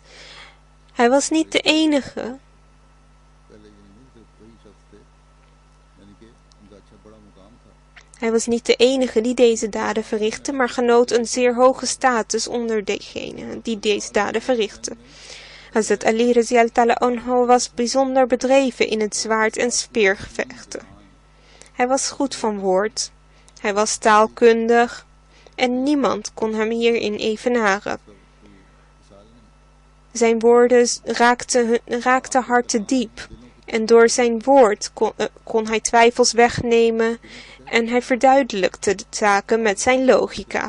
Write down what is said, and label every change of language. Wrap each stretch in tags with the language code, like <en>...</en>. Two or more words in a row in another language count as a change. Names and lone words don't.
<nl>Hij was niet de enige die deze daden verrichtte, maar genoot een zeer hoge status onder degenen die deze daden verrichtten. Hazrat Ali</nl> <ar>رضي الله تعالى عنه</ar> <nl>was bijzonder bedreven in het zwaard- en speergevechten. Hij was goed van woord. Hij was taalkundig en niemand kon hem hierin evenaren. Zijn woorden raakten harten diep en door zijn woord kon hij twijfels wegnemen en hij verduidelijkte de zaken met zijn logica.</nl>